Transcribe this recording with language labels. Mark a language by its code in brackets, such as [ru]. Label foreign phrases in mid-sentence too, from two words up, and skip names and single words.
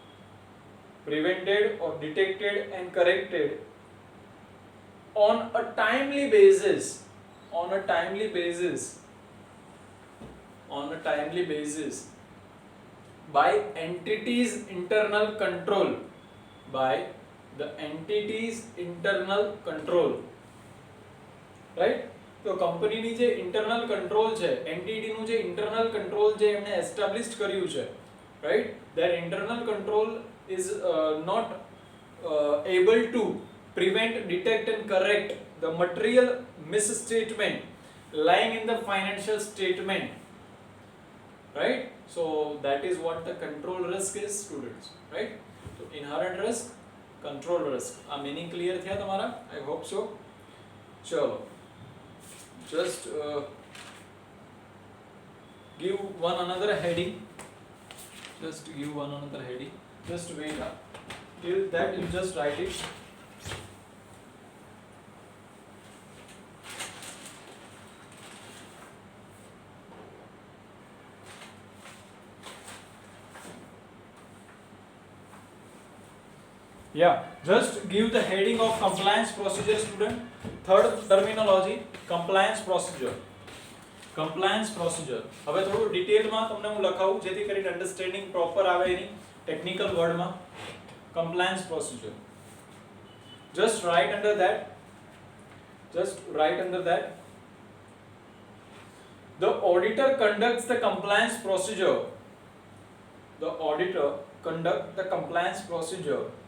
[en] on a timely basis on a timely basis by entity's internal control, by the entity's internal control, right? [gu] તો કંપનીની જે [en] internal control [gu] છે, એન્ટિટીનું જે [en] internal control [gu] જે એમણે એસ્ટાબ્લિશ્ડ કર્યું છે, [en] right? Their internal control is not able to prevent, detect and correct the material misstatement lying in the financial statement, right? So that is what the control risk is, students, right? So inherent risk, control risk. [gu] આ [en] meaning clear [gu] થયા તમારા? [en] I hope so. ચલો, just give one another heading. Just give one another heading. Just wait up. Till that you just write it. Yeah, just give the heading of compliance procedure, student. Third terminology, compliance procedure. Compliance procedure. [gu] હવે થોડું ડિટેલમાં તમને હું લખાવું જેથી કરીને [en] understanding proper [gu] આવે એની [en] technical word માં. Compliance procedure. Just write under that. The auditor conducts the compliance procedure. The auditor conducts the compliance procedure